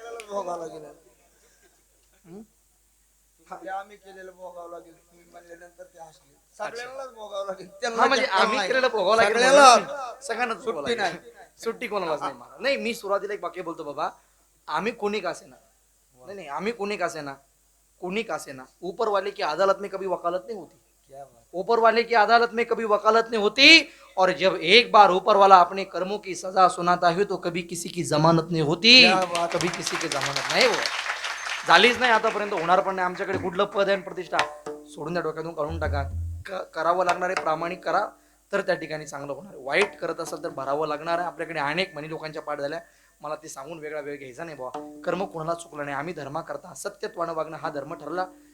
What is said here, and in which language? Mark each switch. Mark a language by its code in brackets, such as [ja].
[mr] भोगावं लागेल. आम्ही केलेलं भोगावं लागेल. तुम्ही म्हणल्यानंतर ते हसले. सगळ्यांनाच भोगावं लागेल. हा म्हणजे आम्ही केलेलं भोगावं लागेल. सगळ्यांना सुट्टी नाही, सुट्टी कोणालाच नाही. मला नाही, मी सुरुवातीला एक वाक्य बोलतो बाबा, आम्ही कोणी का असेना. [hi] नहीं नहीं, [mr] आम्ही कोणी का असेना, कोणी का असेना, [hi] ऊपर वाले की अदालत में कभी वकालत नहीं होती. ऊपर वाले की अदालत में कभी वकालत नहीं होती. और जब एक बार ऊपर वाला अपने कर्मों की सजा सुनाता है तो कभी किसी की जमानत नहीं होती, कभी किसी की जमानत [mr] नाही हो झालीच नाही आतापर्यंत, होणार पण नाही. आमच्याकडे कुठलं पद आहे प्रतिष्ठा सोडून द्या, डोक्यातून काढून टाका. करावं लागणारे प्रामाणिक करा तर त्या ठिकाणी चांगलं होणार. वाईट करत असाल तर भरावं लागणार आहे. आपल्याकडे अनेक म्हणी लोकांच्या पाठ झाल्या. मला ते सांगून वेगळा वेळ घ्यायचा नाही बाबा. कर्म कोणाला चुकलं नाही. आम्ही धर्म करता सत्यत्वानं वागणं हा धर्म ठरला.